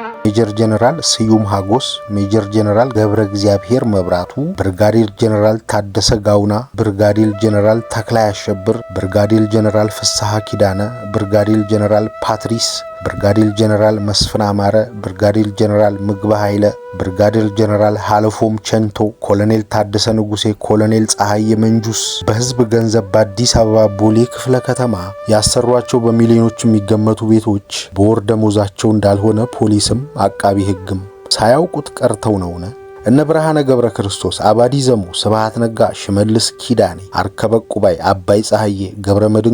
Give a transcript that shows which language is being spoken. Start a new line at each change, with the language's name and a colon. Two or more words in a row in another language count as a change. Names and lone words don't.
Amharic: ሜጀር ጀነራል ስዩም ሀጎስ፣ ሜጀር ጀነራል ገብረ እግዚአብሔር መብራቱ፣ ብርጋዴር ጀነራል ታደሰ ጋውና፣ ብርጋዴር ጀነራል ተክላይ አሸብር፣ ብርጋዴር ጀነራል ፍስሐ ኪዳነ፣ ብርጋዴር ጀነራል ፓትሪስ፣ ብርጋዴር ጀነራል መስፍን አማረ፣ ብርጋዴር ጀነራል ምግበ ኃይለ፣ ብርጋዴር ጀነራል ሃለፎም ቸንቶ፣ ኮሎኔል ታደሰ ንጉሴ፣ ኮሎኔል ፀሐይ መንጁስ በህዝብ ገንዘብ በአዲስ አበባ ቦሌ ክፍለ ከተማ ያሰሯቸው በሚሊዮኖች የሚገመቱ ቤቶች በወር ደሞዛቸው እንዳልሆነ ፖሊስም አቃቢ ህግም ሳያውቁት ቀርተው ነውነ። እነ ብርሃነ ገብረ ክርስቶስ፣ አባዲ ዘሙ፣ ስብሃት ነጋ፣ ሽመልስ ኪዳኔ፣ አርከበ ቁባይ፣ አባይ ፀሐዬ፣ ገብረመድን